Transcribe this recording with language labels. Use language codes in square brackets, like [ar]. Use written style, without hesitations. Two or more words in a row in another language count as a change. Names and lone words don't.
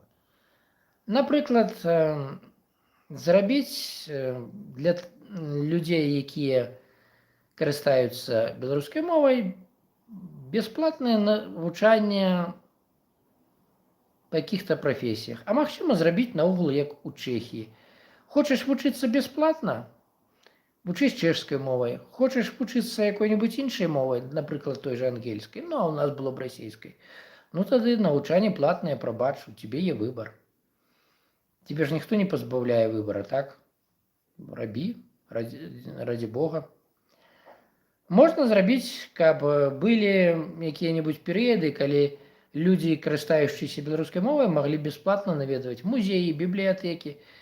[be] Напрыклад, зрабіць для людзей, якія карыстаюцца беларускай мовай, бясплатнае навучанне па каких-то прафесіях. А магчыма зрабіць наогул як у Чэхіі. Хочаш вучыцца бясплатна? Вучыць чэшскай мовай. Хочаш вучыцца якой-небудзь іншай мовай, напрыклад, той же ангельскай, а у нас было б расійскай. Тады навучанне платнае, прабач, [uk] у тебе є [be] выбор. Тебе ж ніхто не пазбаўляе выбора, так? Рабі, [ru] ради Бога. [be] Можна зрабіць, каб былі якія-небудзь перыяды, калі людзі, карыстаючыся беларускай мовай, маглі бясплатна наведваць музеі, бібліятэкі.